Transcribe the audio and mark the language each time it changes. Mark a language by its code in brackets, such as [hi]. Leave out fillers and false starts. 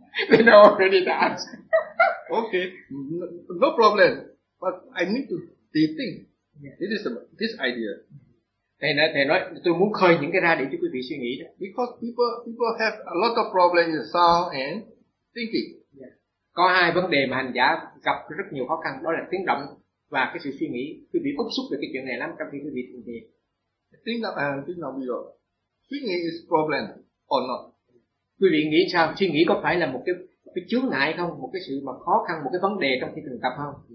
[en] They know already that. Okay, no problem. But I need to think. This is this idea. [vi] Thầy nói tôi muốn khơi những cái ra để cho quý vị suy nghĩ đó. [en] Because people have a lot of problems in sound and thinking. [vi] Có hai vấn đề mà hành giả gặp rất nhiều khó khăn, đó là tiếng động và cái sự suy nghĩ. Quý vị bức xúc về cái chuyện này lắm trong khi quý vị thường thiền. Tiếng động à, tiếng động bây giờ. [en] Suy nghĩ is problem or not? [vi] Quý vị nghĩ sao? Suy nghĩ có phải là một cái chướng ngại không? Một cái sự mà khó khăn, một cái vấn đề trong khi thường tập không?